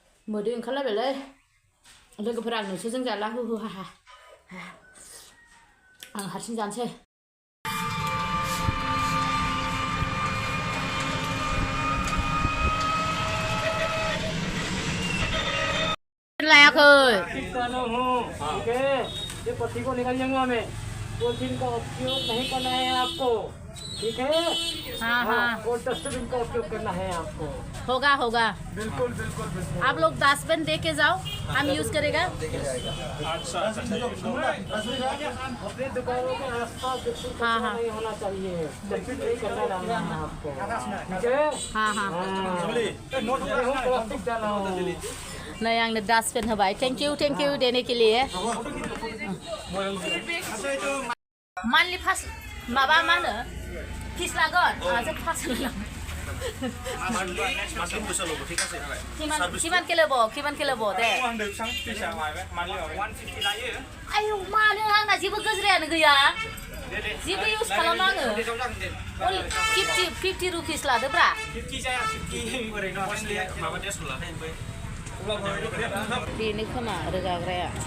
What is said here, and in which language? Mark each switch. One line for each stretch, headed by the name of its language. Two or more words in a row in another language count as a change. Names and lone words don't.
Bodo: मोदै ओंखारलायबायलै लोगोफोरा आं नोंसोरजों जाला हो हो हा आं हारसिं जानोसै लायाखै
Hindi: ये पत्ती को निकाल जाऊंगा मैं पॉलिथीन का उपयोग नहीं करना है आपको ठीक है हाँ हाँ और डस्टबिन का उपयोग करना है आपको होगा होगा बिल्कुल बिल्कुल बिल्कुल आप लोग डस्टबिन दे के जाओ हम यूज करेगा अच्छा अपने दुकानों के आसपास हाँ हाँ नहीं होना चाहिए डस्टबिन नहीं करना है आपको ठीक है हाँ हाँ प्लास्टिक डाला नहीं
Bodo: आंनो डस्टबिन होबाय
English: thank you
Hindi: देने के लिए
Bodo: मानलि फार्स्ट माबा मा होनो फिस लागोन जों फार्स्ट होलां किमान के लोबो दे आयौ मानो आंना जेबो गजरायानो गैया जेबो इउज खालामा आङो 50 रुपिस लादोब्रा 50 जाया 50 ओरैनो माबा देसुन लानाय बेनो खोमा रोगाग्राया